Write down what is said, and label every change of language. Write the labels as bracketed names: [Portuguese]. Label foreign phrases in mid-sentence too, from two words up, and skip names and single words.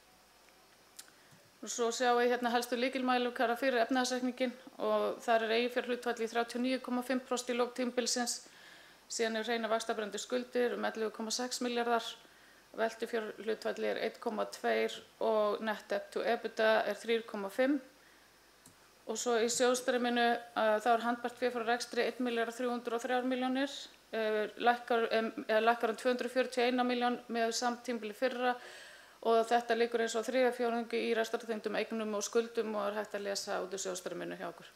[Icelandic] Svo sjáum við hérna helstu lykilmælikvarða fyrir efnahagsreikninginn og þar er eiginfjárhlutfall í 39,5% í lok tímabilsins. Síðan er hreinar vaxtabrenndu skuldir 11,6 milljarðar, veltufjárhlutfall er 1,2 og [English] net debt to EBITDA [Icelandic] er 3,5. Og svo í sjóðstreyminu þá er handbært fé frá rekstri 1.303.000.000, lækkar 241 milljón með samtímabili fyrra og þetta liggur eins og þriðja fjórðungi í rekstrartengdum eignum og skuldum og er hægt að lesa út úr sjóðstreyminu hjá okkur.